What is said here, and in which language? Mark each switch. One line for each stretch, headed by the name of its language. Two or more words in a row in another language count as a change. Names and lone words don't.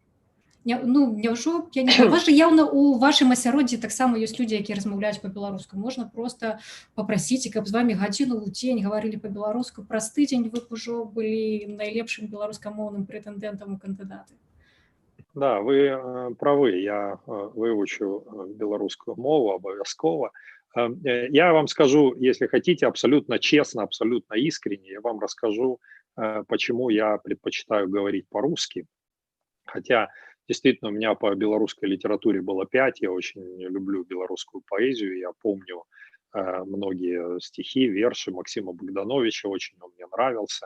Belarusian: Няўжо, я не знаю, у вас же яўна у вашым асяроддзі таксама ёсць людзі, якія размаўляюць па-беларуску. Можна просто папрасіць, каб з вамі гадзіну ў дзень гаварылі па-беларуску. Праз тыдзень вы б ужо былі найлепшым беларускамоўным прэтэндэнтам у кандыдаты.
Russian: Да, вы правы, я выучу белорусскую мову обовязково. Я вам скажу, если хотите, абсолютно честно, абсолютно искренне, я вам расскажу, почему я предпочитаю говорить по-русски. Хотя, действительно, у меня по белорусской литературе было 5, я очень люблю белорусскую поэзию, я помню многие стихи, верши Максима Богдановича, очень он мне нравился.